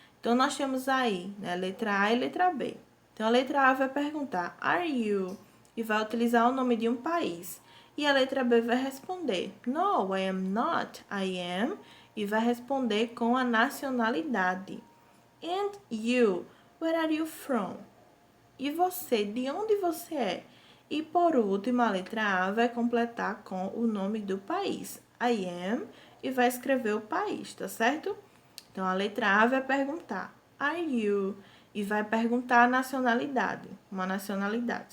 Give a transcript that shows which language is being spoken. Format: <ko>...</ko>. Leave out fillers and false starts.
<pt>Então, nós temos aí, né, letra A e letra B. Então, a letra A vai perguntar,</pt> <en>are you?</en> <pt>E vai utilizar o nome de um país. E a letra B vai responder,</pt> <en>no, I am not, I am.</en> <pt>E vai responder com a nacionalidade.</pt> <en>And you, where are you from?</en> <pt>E você, de onde você é? E por último, a letra A vai completar com o nome do país.</pt> <en>I am</en> <pt>e vai escrever o país, tá certo? Então, a letra A vai perguntar,</pt> <en>are you?</en> <pt>E vai perguntar a nacionalidade, uma nacionalidade.</pt>